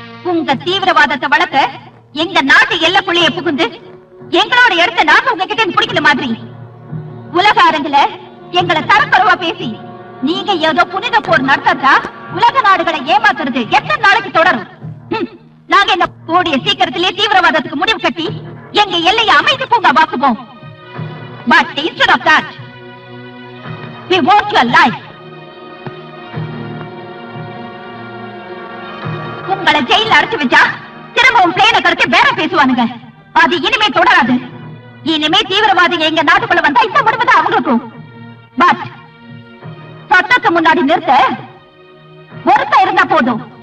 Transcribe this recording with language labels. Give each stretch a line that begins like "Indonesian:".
Tamil: உங்க தீவிரவாதத்தை வளர்க்க எங்க நாட்டு எல்லைக்குள்ளேயே புகுந்து எங்களோட இடத்த நாங்க உங்ககிட்ட பிடிக்கல மாதிரி உலக அரங்குல எங்களை தரக்குறைவா பேசி நீங்க ஏதோ புனித போர் நடத்தா உலக நாடுகளை ஏமாத்துறது எத்தனை நாளைக்கு தொடரும்? நாங்க என்ன கூடிய சீக்கிரத்திலே தீவிரவாதத்துக்கு முடிவு கட்டி எங்க எல்லையை அமைதி பூங்கா வாக்குவோம்.
English: But instead of that, we want your life.
Tamil: உங்களை ஜெயில அடைச்சு வச்சா திரும்பவும் பிளேனை கடத்தி வேற பேசுவானுங்க. அது இனிமே தொடராது. இனிமே தீவிரவாதிகள் எங்க நாட்டுக்குள்ள வந்தா இந்த முடிவு தான் அவங்களுக்கும். பட் சட்டத்துக்கு முன்னாடி நிறுத்த ஒருத்த இருந்தா போதும்.